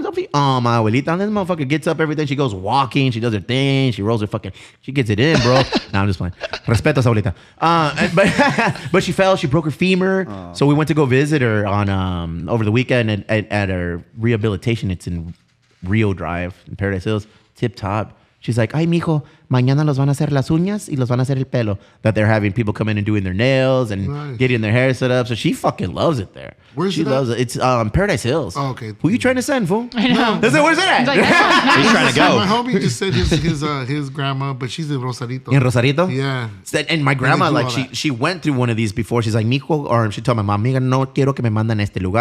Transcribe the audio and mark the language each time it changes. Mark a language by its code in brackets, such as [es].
[en] Don't be, my abuelita. And this motherfucker gets up every day. She goes walking. She does her thing. She rolls her fucking, she gets it in, bro. Nah, I'm just playing. [es] Respeto, abuelita. [en] But she fell. She broke her femur. Oh. So we went to go visit her on over the weekend at her rehabilitation. It's in Rio Drive in Paradise Hills. Tip top. [es] She's like, ay, mijo, mañana los van a hacer las uñas y los van a hacer el pelo. [en] That they're having people come in and doing their nails and getting their hair set up. So she fucking loves it there. Where's she loves it? It's Paradise Hills. Oh, okay. Who you trying to send, fool? I know. Where's it at? Like, he's trying to go. My homie just said his grandma, but she's in Rosarito. In Rosarito? Yeah. And my grandma, like, she went through one of these before. She's like, mijo, or she told my mom, [es] amiga, no quiero que me mandan a este lugar.